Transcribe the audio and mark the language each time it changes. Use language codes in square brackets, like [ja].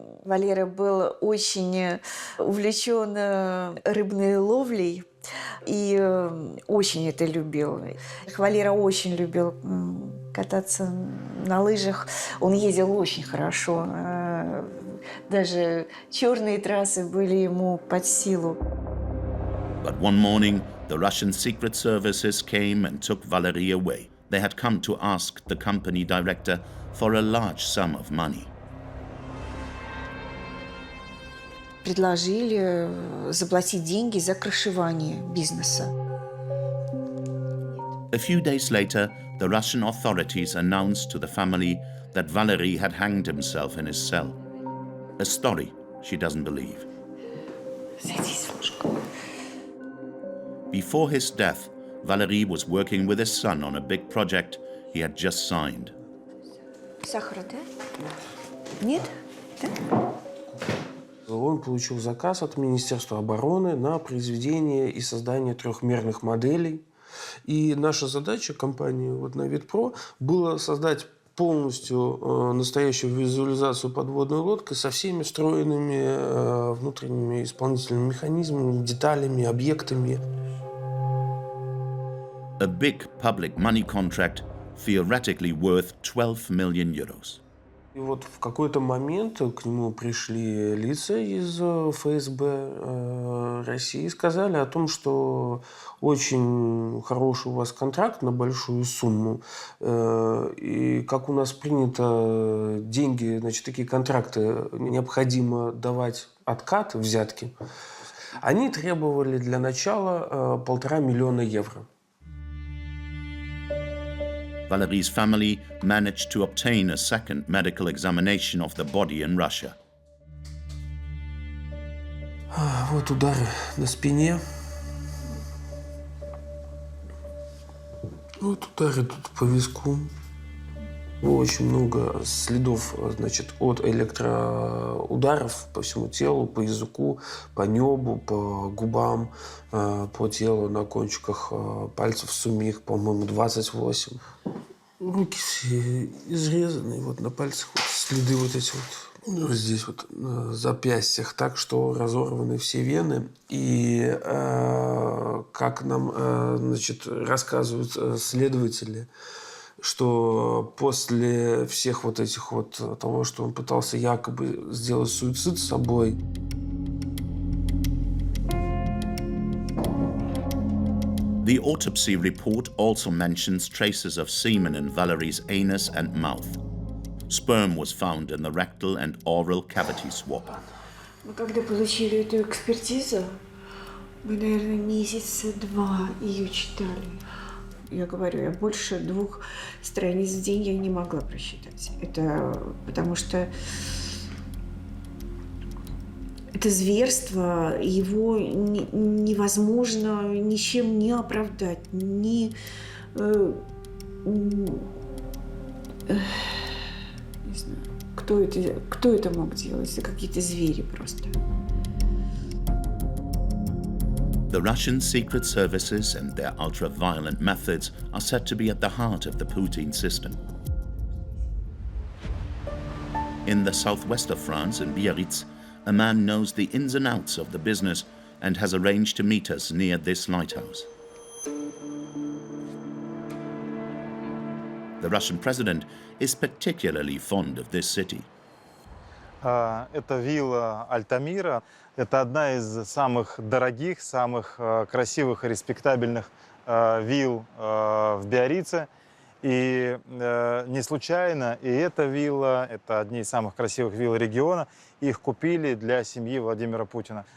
[ru] Валера был очень увлечен рыбной ловлей и очень это любил. Валера очень любил кататься на лыжах. Он ездил очень хорошо. Даже черные трассы были ему под силу. [en] But one morning, the Russian secret services came and took Valery away. They had come to ask the company director for a large sum of money. [ru] Предложили заплатить деньги за крышевание бизнеса. [en] A few days later, the Russian authorities announced to the family that Valery had hanged himself in his cell. A story she doesn't believe. Before his death, Valery was working with his son on a big project he had just signed. [ru] Сахара, да? Нет? Да? Он получил заказ от Министерства обороны на произведение и создание трехмерных моделей. И наша задача компании Navidpro была создать полностью настоящую визуализацию подводной лодки со всеми встроенными внутренними исполнительными механизмами, деталями, объектами. [en] A big public money contract theoretically worth 12 million euros. [ru] И вот в какой-то момент к нему пришли лица из ФСБ России и сказали о том, что очень хороший у вас контракт на большую сумму. И как у нас принято, деньги, значит, такие контракты необходимо давать откат, взятки. Они требовали для начала 1,5 миллиона евро. [en] Valery's family managed to obtain a second medical examination of the body in Russia. [ru] Вот удары на спине. Вот удары тут по виску. Очень много следов, значит, от электроударов по всему телу, по языку, по небу, по губам, по телу, на кончиках пальцев суммих, по-моему, 28. Руки все изрезаны, вот на пальцах вот следы вот эти вот, здесь вот на запястьях, так что разорваны все вены. И как нам, значит, рассказывают следователи, что после всех вот этих вот того, что он пытался якобы сделать суицид с собой. [en] The autopsy report also mentions traces of semen in Valery's anus and mouth. Sperm was found in the rectal and oral cavity swab. [ru] Мы когда получили эту экспертизу, мы, наверное, месяца 2 ее читали. Я говорю, я больше 2 страниц в день я не могла прочитать. Это потому что это зверство, его невозможно ничем не оправдать, не знаю, кто это мог делать, это какие-то звери просто. [en] The Russian secret services and their ultra-violent methods are said to be at the heart of the Putin system. In the southwest of France, in Biarritz, a man knows the ins and outs of the business and has arranged to meet us near this lighthouse. The Russian president is particularly fond of this city. [ru] Это вилла Альтамира. Это одна из самых дорогих, самых красивых и респектабельных вилл в Биаррице. И не случайно и эта вилла, это одни из самых красивых вилл региона, их купили для семьи Владимира Путина.